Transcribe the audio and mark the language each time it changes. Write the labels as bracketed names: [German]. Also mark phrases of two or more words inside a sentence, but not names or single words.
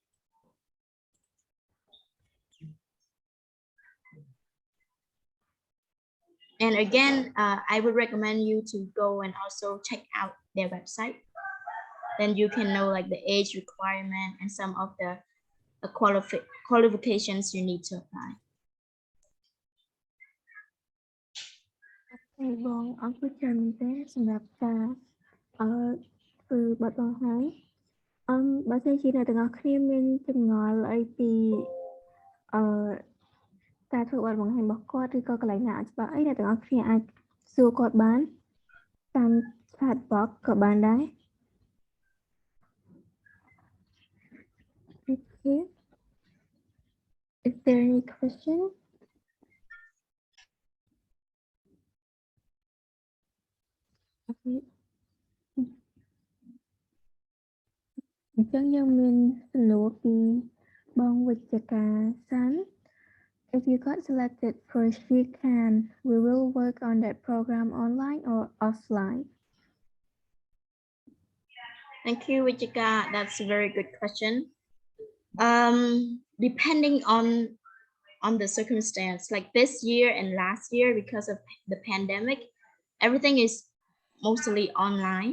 [English] And again, I would recommend you to go and also check out their website. Then you can know like the age requirement and some of the qualifications you need to apply. [Khmer] បងអរគុណច្រើនមែនទេសម្រាប់ការគឺបទបង្ហាញបើសិនជាអ្នកទាំងអស់គ្នាមានចម្ងល់អីពីការធ្វើបទបង្ហាញរបស់គាត់ឬក៏កន្លែងណាអត់ច្បាស់អីអ្នកទាំងអស់គ្នាអាចសួរគាត់បានតាម [English] chat box [Khmer] ក៏បានដែរ Okay. [English] Is there any question? Okay. [Khmer] អញ្ចឹងយើងមានសំណួរពីបងវិជ្ជការសាន់ [English] If you got selected for SheCan, we will work on that program online or offline. Thank you, Wichika. That's a very good question. Depending on the circumstance, like this year and last year, because of the pandemic, everything is mostly online.